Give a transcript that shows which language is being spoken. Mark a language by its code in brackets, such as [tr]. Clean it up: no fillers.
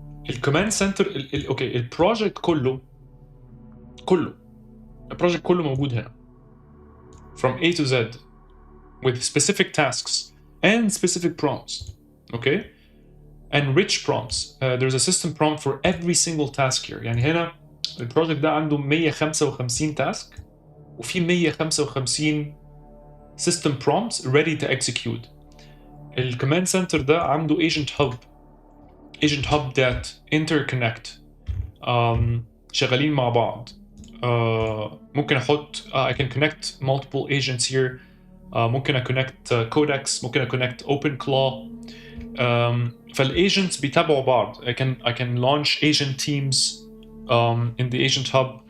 [ar] الكوماند سنتر اوكي، البروجكت كله البروجكت كله موجود هنا [en] from A to Z with specific tasks and specific prompts. Okay, and rich prompts. There's a system prompt for every single task here. [ar] يعني هنا البروجكت ده عنده 155 تاسك وفي 155 system prompts [en] ready to execute. [ar] الكوماند سنتر ده عنده [en] agent hub that interconnect [ar] شغالين مع بعض. ممكن احط [en] I can connect multiple agents here. ممكن connect codecs، ممكن connect OpenClaw. [ar] فالاجنتس بيتابعوا بعض. [en] I can launch agent teams in the agent hub.